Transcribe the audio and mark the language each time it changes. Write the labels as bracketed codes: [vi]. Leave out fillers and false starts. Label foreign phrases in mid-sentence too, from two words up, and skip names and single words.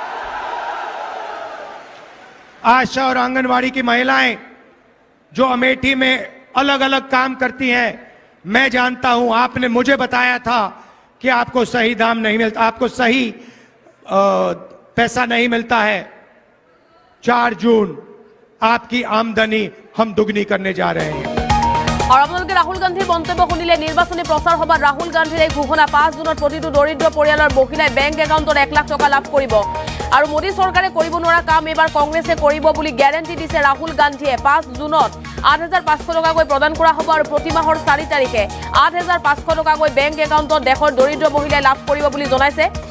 [hi] आशा और आंगनवाड़ी की महिलाएं जो अमेठी में अलग अलग काम करती हैं, मैं जानता हूं, आपने मुझे बताया था कि आपको सही दाम नहीं मिलता, आपको सही पैसा नहीं मिलता है। 4 जून आपकी आमदनी हम दुगनी करने जा रहे हैं। [as] और আপোনালোকে রাহুল গান্ধীর মন্তব্য শুনিলে। নির্বাচনী প্রচার সভাত রাহুল গান্ধীর এই ঘোষণা, 5 জুনত প্রতিটো দৰিদ্ৰ পৰিয়ালৰ মহিলাই বেংক একাউণ্টত 1 লাখ টকা লাভ কৰিব। আৰু মোদী চৰকাৰে কৰিব নোৱাৰা কাম এবাৰ কংগ্ৰেছে কৰিব বুলি গ্যাৰেণ্টি দিছে ৰাহুল গান্ধীয়ে। 5 জুনত 8,500 টকাকৈ প্ৰদান কৰা হ'ব আৰু প্ৰতি মাহৰ 4 তাৰিখে 8,500 টকাকৈ বেংক একাউণ্টত দেশৰ দৰিদ্ৰ মহিলাই লাভ কৰিব বুলি জনাইছে।